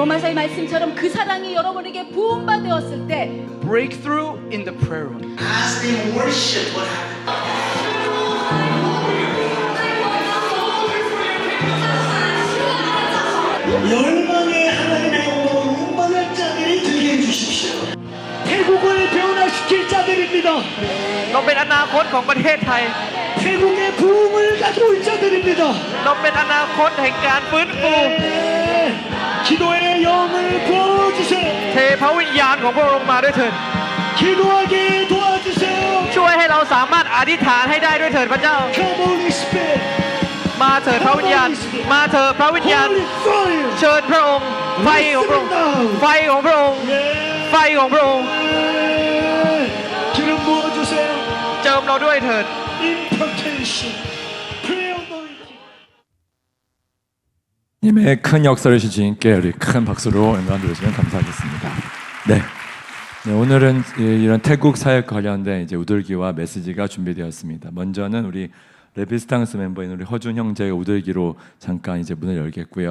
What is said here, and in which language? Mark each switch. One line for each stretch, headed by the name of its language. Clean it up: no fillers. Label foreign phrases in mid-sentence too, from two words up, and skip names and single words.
Korean: 오늘의 말씀처럼 그 사랑이 여러분에게 부음받았을 때
English: breakthrough in the prayer room. As they worship, what happened?
Korean: 열방의 하나님의 영광을 운반할 자들이 되게 해주십시오. 태국을 변화시킬 자들입니다.
Thai: เราเป็นอนาคตของประเทศไทย
Korean: 태국의 부흥을 가져올 자들입니다.
Thai: เราเป็นอนาคตแห่งการฟื้นฟู
Korean: 기도의 영을 부어주세요.
Thai: เทพระวิญญาณของพระองค์มาด้วยเถิด
Korean: 기도하게 도와주세요.
Thai: ช่วยให้เราสามารถอธิษฐานให้ได้ด้วยเถิดพระเจ้า
English: Come Holy Spirit.
Thai: มาเถิดพระวิญญาณ มาเถิดพระวิญญาณ
English: Holy fire.
Thai: เชิญพระองค์ ไฟของพระองค์ ไฟของพระองค์ ไฟของพระองค์
Korean: 기름 부어주세요.
Thai: เจิมเราด้วยเถิด
English: Impartation. Prayer anointing.
Korean: 님의 큰 역사를 주신 주님께 우리 큰 박수로 영광 드려주면 감사하겠습니다. 네. 네, 오늘은 이런 태국 사역 관련된 이제 우들기와 메시지가 준비되었습니다. 먼저는 우리 레비스탕스 멤버인 우리 허준 형제의 우들기로 잠깐 이제 문을 열겠고요.